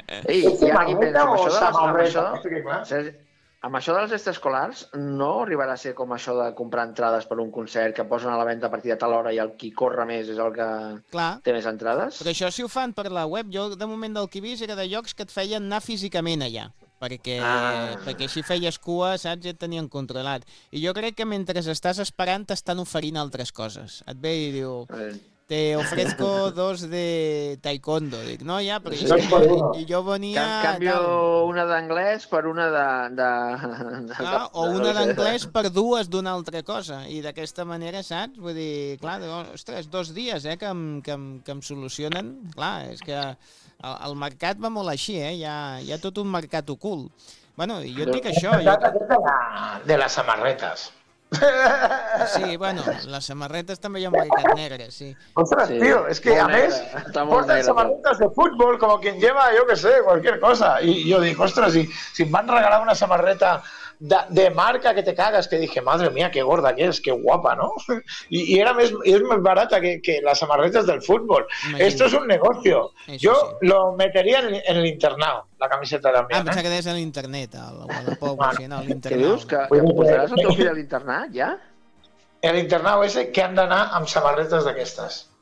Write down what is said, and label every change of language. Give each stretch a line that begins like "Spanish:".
Catalan: Ei, sí, ja, i penso, amb això, amb això de les extraescolars no arribarà a ser com això de comprar entrades per un concert que posen a la venda a partir de tal hora i el qui corre més és el que clar té més entrades? Però això si ho fan per la web. Jo, de moment, del que he vist era de llocs que et feien anar físicament allà. Perquè, perquè si feies cua, saps, ja et tenien controlat. I jo crec que mentre estàs esperant t'estan oferint altres coses. Et ve i diu...
Spanish: Te ofrezco dos de taekwondo.
Catalan: Dic, no, ja, però... Sí. I jo venia... Canvio una d'anglès per una de... Clar, o una d'anglès per dues d'una altra cosa. I d'aquesta manera, saps? Vull dir, clar, ostres, dos dies, que em solucionen. Clar, és que el mercat va molt així, eh? Hi ha tot un mercat ocult. Bueno, jo et dic això... De les samarretes. Sí, bueno, les samarretes també hi ha un mercat negre, sí. Ostres, tio, és que, a més, porten negre, samarretes de futbol, com
Spanish: quien lleva,
Catalan: jo que sé, qualsevol cosa. I jo dic, ostres, si em van regalar una samarreta de marca que te cagues,
Spanish: que dije, madre mía, qué gorda que es, qué guapa, ¿no? Y era más, es más barata que las samarretas del fútbol. Imagínate. Esto es un negocio. Eso yo sí. Lo metería en el internado, la camiseta también. Ah, pensaba que debes en el internet, al guadapobo, bueno, si no, al internado.
Catalan: ¿Qué dius? ¿Que posaràs el teu fill al internado, ya? El internado ese que han d'anar amb samarretes d'aquestes.